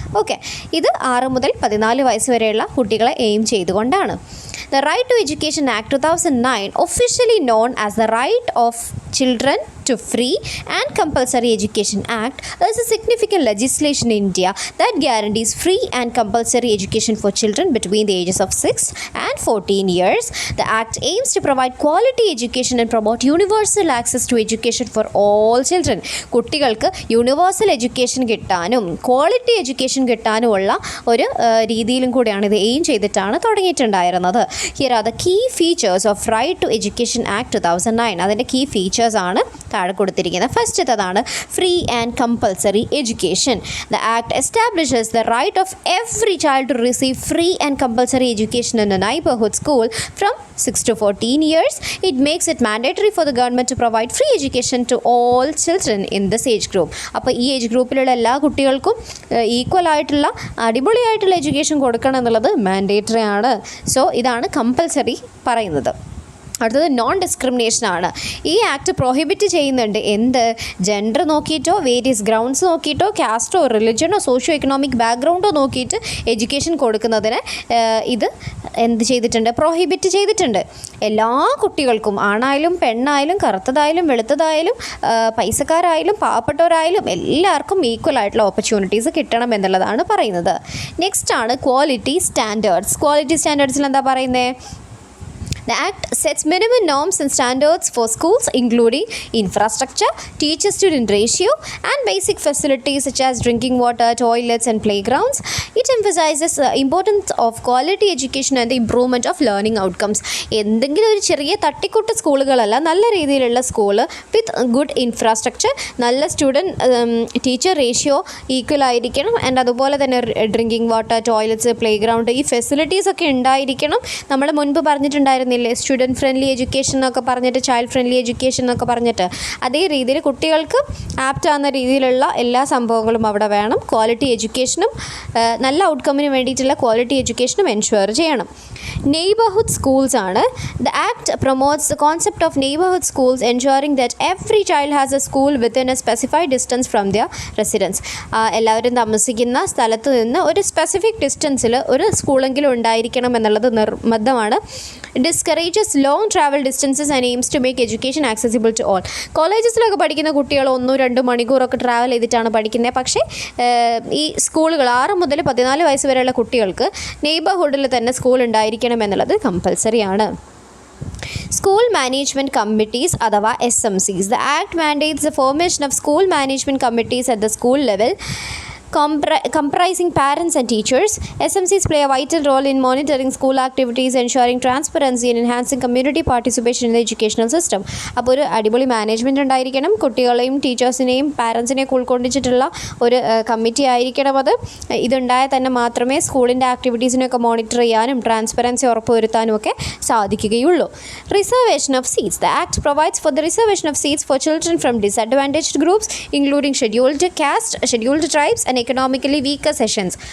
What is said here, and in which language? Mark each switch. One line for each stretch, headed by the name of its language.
Malayalam: Okay, ഇത് 6 മുതൽ 14 വയസ്സ് വരെയുള്ള കുട്ടികളെ എയിം ചെയ്തുകൊണ്ടാണ്.
English: The Right to Education Act 2009, officially known as the Right of Children to Free and Compulsory Education Act, is a significant legislation in India that guarantees free and compulsory education for children between the ages of 6 and 14 years. The Act aims to provide quality education and promote universal access to education for all children.
Malayalam: കുട്ടികൾക്ക് universal education കിട്ടാനും quality education കിട്ടാനുമുള്ള ഒരു രീതിയിലും കൂടിയാണ് ഇത് aim ചെയ്തിട്ടാണ് തുടങ്ങിയിട്ടുണ്ടായിരുന്നത്.
English: Here are the key features of Right to Education Act 2009.
Malayalam: അതിൻ്റെ key features ആണ് താഴെ കൊടുത്തിരിക്കുന്നത്. ഫസ്റ്റത്തേതാണ് free and compulsory education.
English: The act establishes the right of every child to receive free and compulsory education in a neighbourhood school from 6 to 14 years. It makes it mandatory for the government to provide free education to all children in this age group.
Malayalam: അപ്പോൾ ഈ age ഗ്രൂപ്പിലുള്ള എല്ലാ കുട്ടികൾക്കും equal ആയിട്ടുള്ള അടിപൊളിയായിട്ടുള്ള education കൊടുക്കണം എന്നുള്ളത് mandatory ആണ്. സോ ഇതാണ് കമ്പൽസറി പറയുന്നത്. അടുത്തത് നോൺ ഡിസ്ക്രിമിനേഷൻ ആണ്. ഈ ആക്ട് പ്രൊഹിബിറ്റ് ചെയ്യുന്നുണ്ട് എന്ത്, gender നോക്കിയിട്ടോ various grounds നോക്കിയിട്ടോ കാസ്റ്റോ റിലിജനോ socio economic ബാക്ക്ഗ്രൗണ്ടോ നോക്കിയിട്ട് എഡ്യൂക്കേഷൻ കൊടുക്കുന്നതിന് ഇത് എന്ത് ചെയ്തിട്ടുണ്ട്, പ്രൊഹിബിറ്റ് ചെയ്തിട്ടുണ്ട്. എല്ലാ കുട്ടികൾക്കും ആണായാലും പെണ്ണായാലും കറുത്തതായാലും വെളുത്തതായാലും പൈസക്കാരായാലും പാവപ്പെട്ടവരായാലും എല്ലാവർക്കും ഈക്വൽ ആയിട്ടുള്ള ഓപ്പർച്യൂണിറ്റീസ് കിട്ടണം എന്നുള്ളതാണ് പറയുന്നത്. നെക്സ്റ്റ് ആണ് ക്വാളിറ്റി സ്റ്റാൻഡേർഡ്സ്. ക്വാളിറ്റി സ്റ്റാൻഡേർഡ്സിൽ എന്താ പറയുന്നത്?
English: The Act sets minimum norms and standards for schools, including infrastructure, teacher-student ratio, and basic facilities such as drinking water, toilets, and playgrounds. It emphasizes the importance of quality education and the improvement of learning outcomes.
Malayalam: എന്തെങ്കിലും ഒരു ചെറിയ തട്ടിക്കൂട്ട് സ്കൂളുകളല്ല, നല്ല രീതിയിലുള്ള school with good infrastructure, നല്ല student teacher ratio equal ആയിരിക്കണം. And അതുപോലെ തന്നെ drinking water, toilets, play ground, ഈ ഫെസിലിറ്റീസൊക്കെ ഉണ്ടായിരിക്കണം. നമ്മൾ മുൻപ് പറഞ്ഞിട്ടുണ്ടായിരുന്നില്ല സ്റ്റുഡൻറ്റ് ഫ്രണ്ട്ലി എഡ്യൂക്കേഷൻ എന്നൊക്കെ പറഞ്ഞിട്ട്, ചൈൽഡ് ഫ്രണ്ട്ലി എഡ്യൂക്കേഷൻ എന്നൊക്കെ പറഞ്ഞിട്ട്, അതേ രീതിയിൽ കുട്ടികൾക്ക് ആപ്റ്റ് ആവുന്ന രീതിയിലുള്ള എല്ലാ സംഭവങ്ങളും അവിടെ വേണം. ക്വാളിറ്റി എഡ്യൂക്കേഷനും നല്ല ഔട്ട്കമ്മിന് വേണ്ടിയിട്ടുള്ള ക്വാളിറ്റി എഡ്യൂക്കേഷനും എൻഷുവർ ചെയ്യണം.
English: neighbourhood schools
Malayalam: ആണ്.
English: The act promotes the concept of neighbourhood schools, ensuring that every child has a school within a specified distance from their residence.
Malayalam: എല്ലാവരും താമസിക്കുന്ന സ്ഥലത്ത് നിന്ന് ഒരു സ്പെസിഫിക് ഡിസ്റ്റൻസിൽ ഒരു സ്കൂളെങ്കിലും ഉണ്ടായിരിക്കണം എന്നുള്ളത് നിർബന്ധമാണ്.
English: discourages long travel distances and aims to make education accessible to all.
Malayalam: കോളേജസിലൊക്കെ പഠിക്കുന്ന കുട്ടികൾ 1-2 മണിക്കൂറൊക്കെ ട്രാവൽ ചെയ്തിട്ടാണ് പഠിക്കുന്നത്. പക്ഷേ ഈ സ്കൂളുകൾ 6 മുതൽ 14 വയസ്സ് വരെയുള്ള കുട്ടികൾക്ക് നെയ്ബർഹുഡിൽ തന്നെ സ്കൂൾ ഉണ്ടായിരിക്കണം എന്നുള്ളത് കമ്പൽസറി ആണ്.
English: School Management Committees അഥവാ SMCs. The Act mandates the formation of school management committees at the school level comprising parents and teachers. SMCs play a vital role in monitoring school activities, ensuring transparency and enhancing community participation in the educational system.
Malayalam: അപ്പോൾ ഒരു അടിപൊളി management ഉണ്ടായിരിക്കണം. കുട്ടികളെയും ടീച്ചേഴ്സിനെയും പാരൻസിനെയും ഉൾക്കൊണ്ടിച്ചിട്ടുള്ള ഒരു committee ആയിരിക്കണം അത്. ഇതുണ്ടായാൽ തന്നെ മാത്രമേ സ്കൂളിൻ്റെ ആക്ടിവിറ്റീസിനെയൊക്കെ മോണിറ്റർ ചെയ്യാനും ട്രാൻസ്പെറൻസി ഉറപ്പുവരുത്താനും ഒക്കെ സാധിക്കുകയുള്ളൂ.
English: Reservation of seats. The Act provides for the reservation of seats for children from disadvantaged groups, including scheduled caste, scheduled tribes and economically weaker sections.